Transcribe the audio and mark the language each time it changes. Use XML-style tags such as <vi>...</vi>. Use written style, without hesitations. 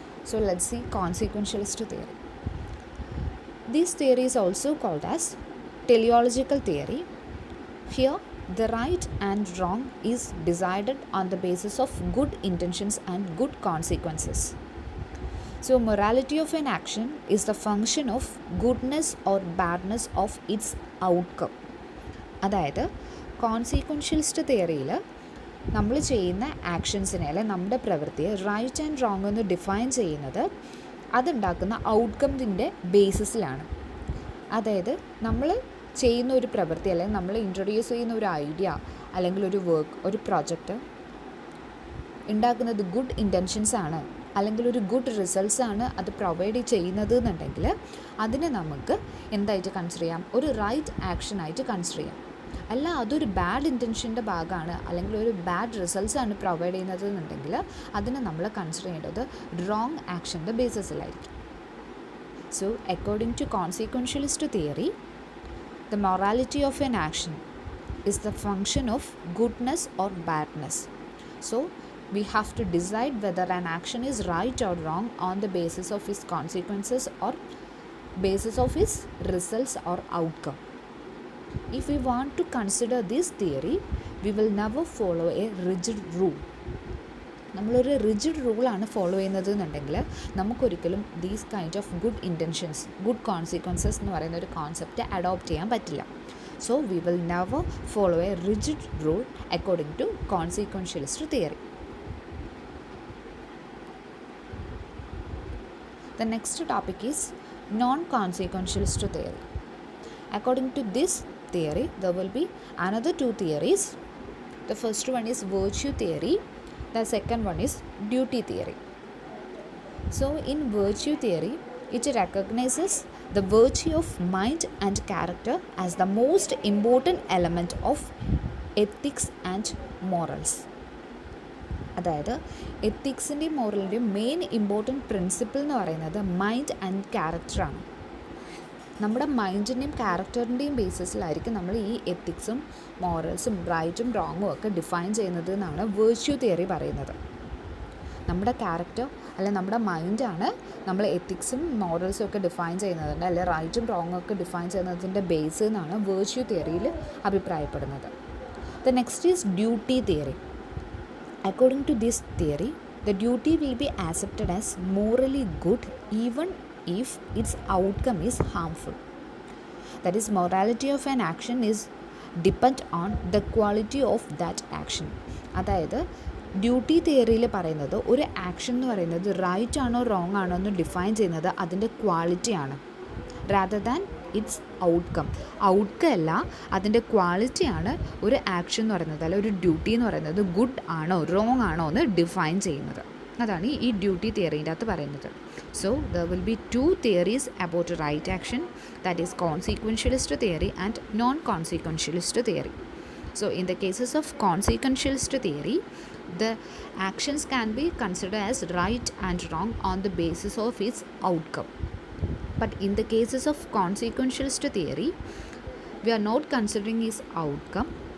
<en>So let's see consequentialist theory. This theory is also called as teleological theory. Here the right and wrong is decided on the basis of good intentions and good consequences. So morality of an action is the function of goodness or badness of its outcome.</en> <ml>അതായത് കോൺസിക്വൻഷ്യലിസ്റ്റ് തിയറിയിൽ നമ്മൾ ചെയ്യുന്ന ആക്ഷൻസിനെ അല്ലെങ്കിൽ നമ്മുടെ പ്രവൃത്തിയെ right and wrong എന്ന് define ചെയ്യുന്നത് അതുണ്ടാക്കുന്ന ഔട്ട്കംസിൻ്റെ ബേസിസിലാണ്. അതായത് നമ്മൾ ചെയ്യുന്ന ഒരു പ്രവൃത്തി അല്ലെങ്കിൽ നമ്മൾ ഇൻട്രൊഡ്യൂസ് ചെയ്യുന്ന ഒരു ഐഡിയ അല്ലെങ്കിൽ ഒരു വർക്ക്, ഒരു പ്രോജക്റ്റ് ഉണ്ടാക്കുന്നത് ഗുഡ് ഇൻറ്റൻഷൻസ് ആണ് അല്ലെങ്കിൽ ഒരു ഗുഡ് റിസൾട്ട്സ് ആണ് അത് പ്രൊവൈഡ് ചെയ്യുന്നത് എന്നുണ്ടെങ്കിൽ അതിനെ നമുക്ക് എന്തായിട്ട് കൺസിഡർ ചെയ്യാം? ഒരു റൈറ്റ് ആക്ഷനായിട്ട് കൺസിഡർ ചെയ്യാം. അല്ല അതൊരു ബാഡ് ഇൻറ്റൻഷൻ്റെ ഭാഗമാണ് അല്ലെങ്കിൽ ഒരു ബാഡ് റിസൾട്ട്സ് ആണ് പ്രൊവൈഡ് ചെയ്യുന്നത് എന്നുണ്ടെങ്കിൽ അതിനെ നമ്മൾ കൺസിഡർ ചെയ്യേണ്ടത് wrong ആക്ഷൻ്റെ ബേസിസിലായിരിക്കും.</ml> <en>So according to consequentialist theory, the morality of an action is the function of goodness or badness. So we have to decide whether an action is right or wrong on the basis of its consequences or basis of its results or outcome. If we want to consider this theory, we will never follow a rigid rule.</en> <ml>നമ്മളൊരു rigid റൂളാണ് follow ചെയ്യുന്നത് എന്നുണ്ടെങ്കിൽ നമുക്കൊരിക്കലും</ml> <en>these kind of</en> <ml>good intentions, good consequences എന്ന് പറയുന്ന ഒരു concept adopt ചെയ്യാൻ പറ്റില്ല.</ml> <en>So we will never follow a rigid rule according to consequentialist theory. The next topic is non-consequentialist theory. According to this theory, there will be another two theories. The first one is virtue theory. The second one is duty theory. So in virtue theory, it recognizes the virtue of mind and character as the most important element of ethics and morals.</en> <ml>അതായത് എത്തിക്സിൻ്റെയും മോറലിൻ്റെയും main important principle എന്ന് പറയുന്നത് mind and ക്യാരക്ടറാണ്. നമ്മുടെ മൈൻഡിൻ്റെയും ക്യാരക്ടറിൻ്റെയും ബേസിസിലായിരിക്കും നമ്മൾ ഈ എത്തിക്സും മോറൽസും റൈറ്റും റോങ്ങും ഒക്കെ define ചെയ്യുന്നത് എന്നാണ് വേർച്യൂ തിയറി പറയുന്നത്. നമ്മുടെ ക്യാരക്ടർ അല്ലെ നമ്മുടെ മൈൻഡാണ് നമ്മൾ എത്തിക്സും മോറൽസും ഒക്കെ ഡിഫൈൻ ചെയ്യുന്നതിൻ്റെ അല്ലെ റൈറ്റും റോങ്ങും ഒക്കെ ഡിഫൈൻ ചെയ്യുന്നതിൻ്റെ ബേസ് എന്നാണ് വേർച്യൂ തിയറിയിൽ അഭിപ്രായപ്പെടുന്നത്.</ml> <en>The next is duty theory. According to this theory, the duty will be accepted as morally good even if its outcome is harmful. That is, morality of an action is depend on the quality of that action.</en> <ml>അതായത് duty തിയറിയിൽ പറയുന്നത് ഒരു action എന്ന് പറയുന്നത് right ആണോ wrong ആണോ എന്ന് define ചെയ്യുന്നത് അതിൻ്റെ ക്വാളിറ്റിയാണ്,</ml> <en>Rather than its outcome.</en> <ml>Outcome അല്ല, അതിൻ്റെ ക്വാളിറ്റിയാണ് ഒരു ആക്ഷൻ എന്ന് പറയുന്നത് അല്ല ഒരു ഡ്യൂട്ടി എന്ന് പറയുന്നത് ഗുഡ് ആണോ റോങ് ആണോ എന്ന് ഡിഫൈൻ ചെയ്യുന്നത്. അതാണ് ഈ ഡ്യൂട്ടി തിയറീൻ്റെ അകത്ത് പറയുന്നത്.</ml> <en>So there will be two theories about right action, that is consequentialist theory and non consequentialist theory. So in the cases of consequentialist theory, the actions can be considered as right and wrong on the basis of its outcome. But in the cases of consequentialist theory, we are not considering its outcome.</en>